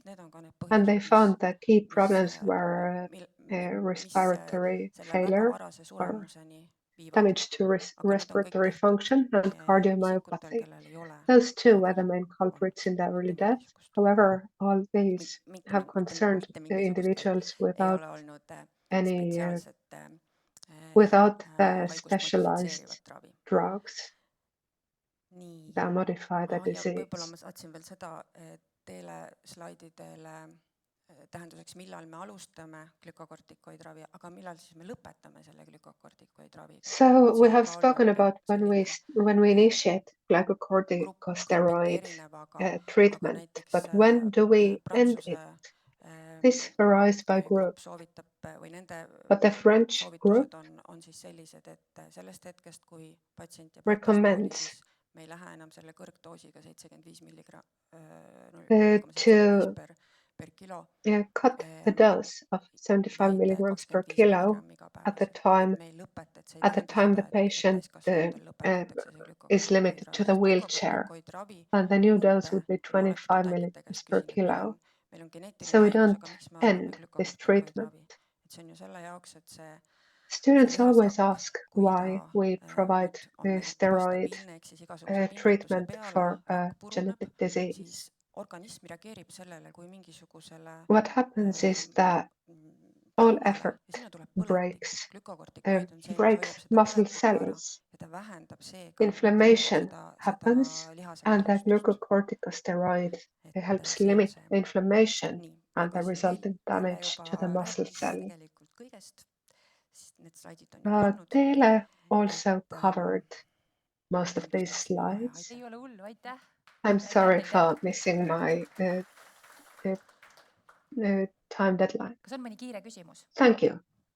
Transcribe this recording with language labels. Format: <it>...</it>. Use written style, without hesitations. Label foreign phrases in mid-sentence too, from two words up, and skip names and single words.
<et>need on ka need</et> <en>and they</en> <et>põhilised,</et> <en>found the key problems were respiratory</en> <et>selle väga</et> <en>failure</en> <et>varase</et> <en>or</en> <et>suremuseni viivad.</et> <en>damage to respiratory function and</en> <et>Isikutel,</et> <en>cardiomyopathy.</en> <et>kellel ei ole</et> <en>Those two were the main culprits in the early death.</en> <et>mingisugust.</et> <en>However, all these</en> <et>Mitte</et> <en>have concerned</en> <et>mitte</et> <en>the individuals</en> <et>ei</et> <en>without</en> <et>ole olnud</et> <en>any,</en> <et>spetsiaalset</et> <en>without the</en> <et>haigust</et> <en>specialized</en> <et>modifitseerivat ravi.</et> <en>drugs</en> <et>Nii.</et> <en>that modify the</en> <et>Ja võib-olla</et> <en>disease.</en> <et>ma saatsin veel seda teile slaididele tähenduseks, millal me alustame glükokortikoidravi, aga millal siis me lõpetame selle glükokortikoidraviga.</et> <en>So we have spoken about when we initiate glucocorticosteroid treatment, but when do we end it? This varies by group,</en> <et>soovitab või nende</et> <en>but the French group</en> <et>on siis sellised, et sellest hetkest, kui patsient jääb</et> <en>recommends</en> <et>siis me ei lähe enam selle kõrgdoosiga 75</et> <en>to</en> <et>per kilo.</et> <en>cut the dose of 75 milligrams per kilo at the time the patient is limited to the wheelchair, and the new dose would be 25 milligrams per kilo. So we don't end this treatment.</en> <et>See on ju selle jaoks, et</et> <en>Students always ask why we provide steroid treatment for a genetic disease.</en> <et>organism reageerib sellele kui mingisugusele</et> <en>What happens is that all effort breaks muscle cells. Inflammation happens, and the glucocorticosteroid helps limit the inflammation and the resulting damage to the muscle cell. Teele also covered most of these slides.</en> <et>Ei ole hullu, aitäh.</et> <en>I'm sorry for missing my time deadline.</en> <et>Kas on mõni kiire küsimus?</et> <en>Thank you.</en>